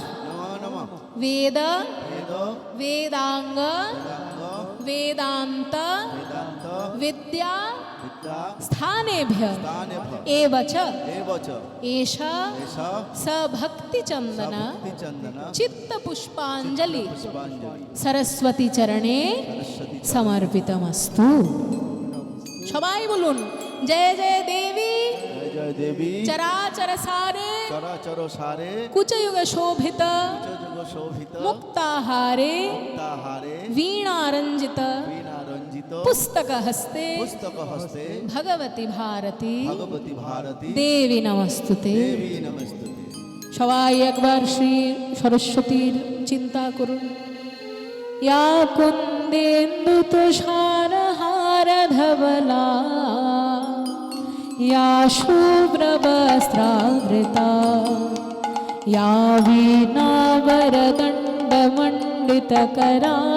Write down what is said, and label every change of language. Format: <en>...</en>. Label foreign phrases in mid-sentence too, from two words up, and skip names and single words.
<sa>वेद वेदाङ्ग वेदान्त विद्या स्थानेभ्य एव च एषा सभक्ति चन्दन चित्त पुष्पाञ्जलि सरस्वती चरणे समर्पितमस्तु।</sa> <bn>সবাই বলুন,</bn> <sa>जय जय देवी जय देवी चराचर सारे चराचर सारे कुचयुग शोभित युग शोभित মুক্তাহারে মুক্তাহারে वीणारंजित वीणारंजित पुस्तक हस्ते पुस्तक हस्ते भगवती भारती भगवती भारती देवी नमस्तुते। देवी नमस्ते।</sa> <bn>সবাই একবার শ্রী সরস্বতীর চিন্তা করুন।</bn> <sa>या कुंदेन्दु तुषार हार धवला या शुभ्र वस्त्रावृता या वीणा वरदण्ड मण्डितकरा</sa>